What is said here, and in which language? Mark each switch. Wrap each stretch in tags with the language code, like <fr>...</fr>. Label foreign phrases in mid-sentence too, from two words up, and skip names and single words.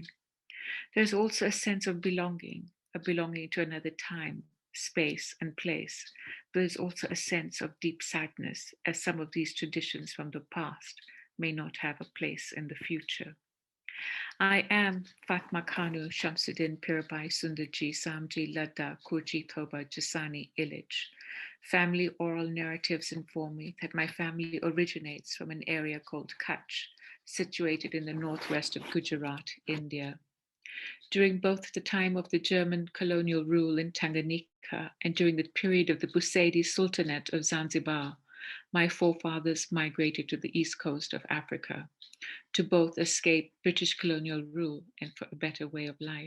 <en>There's also a sense of belonging, a belonging to another time, space, and place. There's also a sense of deep sadness, as some of these traditions from the past may not have a place in the future. I am Fatma Kanu Shamsuddin Pirbhai Sundarji Samji Ladda Kurji Thoba Jasani Illich. Family oral narratives inform me that my family originates from an area called Kutch, situated in the northwest of Gujarat, India. During both the time of the German colonial rule in Tanganyika and during the period of the Busaidi Sultanate of Zanzibar, my forefathers migrated to the east coast of Africa to both escape British colonial rule and for a better way of life.</en>